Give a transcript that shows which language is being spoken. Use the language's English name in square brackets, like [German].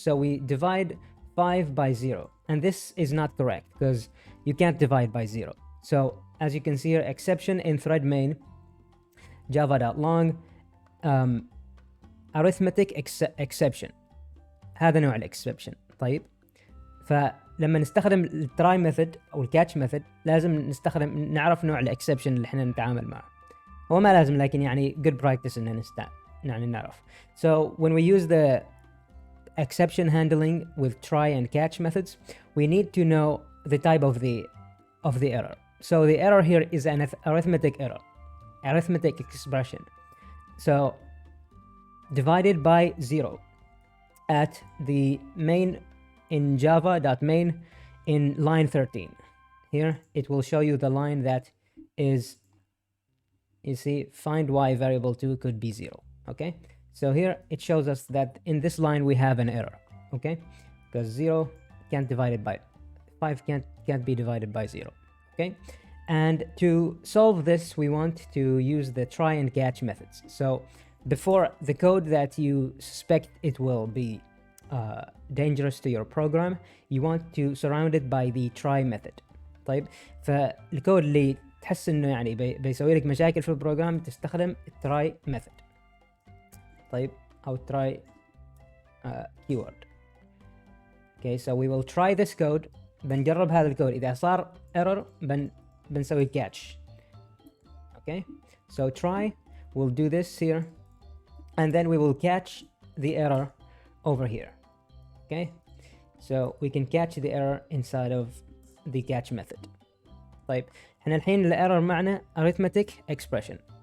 [English] So we divide 5 by 0, and this is not correct because you can't divide by 0. So as you can see here, exception in thread main java.long arithmetic exception. [Arabic] هذا نوع الاكسبشن. طيب، فلما نستخدم التراي ميثود او الكاتش ميثود لازم نعرف نوع الاكسبشن اللي احنا نتعامل معه. هو ما لازم، لكن يعني [English] good practice [Arabic] ان يعني نعرف. [English] So when we use the exception handling with try and catch methods, we need to know the type of the error. So the error here is an arithmetic error, arithmetic expression. So divided by 0 at the main in java.main in line 13. Here it will show you the line that is, you see, find y variable 2 could be 0. Okay, so here it shows us that in this line we have an error. Okay, because 0 can't divide it by 5 can't be divided by 0. Okay, and to solve this we want to use the try and catch methods. So before the code that you suspect it will be dangerous to your program, you want to surround it by the try method. [Arabic] طيب، فالكود اللي تحس انه يعني بيسوي لك مشاكل في البروجرام تستخدم التراي ميثود. طيب، او try keyword. [English] Okay, so we will try this code. [Arabic] بنجرب هذا الكود، اذا صار error بنسوي catch. [English] Okay, so try, we'll do this here, and then we will catch the error over here. Okay, so we can catch the error inside of the catch method. [Arabic] طيب، احنا الحين الايرور معنا [English] arithmetic expression.